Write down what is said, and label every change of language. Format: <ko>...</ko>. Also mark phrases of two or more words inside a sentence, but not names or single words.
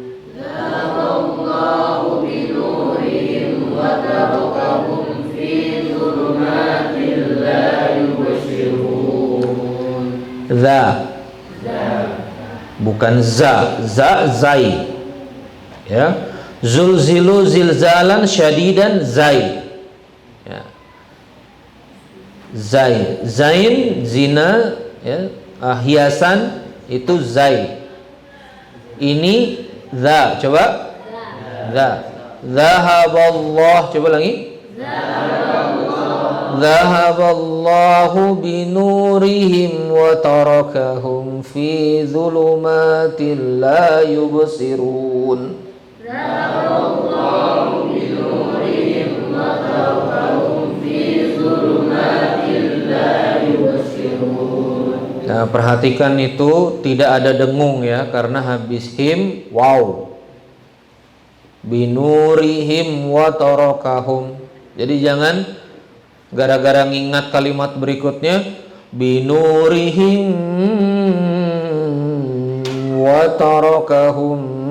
<ar>ذهب الله بنورهم وتركهم في ظلمات لا يبصرون.</ar> <id>Bukan zai. Ya.</id> <ar>زلزلوا زلزالا شديدا زيل.</ar> <id>Ya. Zail, zain zina, ya, hiasan itu zail. Ini za, coba za.</id> <ar>ذهب الله,</ar> <id>coba lagi.</id> <ar>ذهب الله بنورهم وتركهم في ظلمات لا يبصرون. ذهب الله بنورهم وتركهم في ظلمات لا يبصرون.</ar> <id>Nah, perhatikan itu tidak ada dengung ya, karena habis him wow.</id> <ar>بنورهم وتركهم.</ar> <id>Jadi jangan gara-gara ngingat kalimat berikutnya</id> <ar>بنورهم وتركهم.</ar>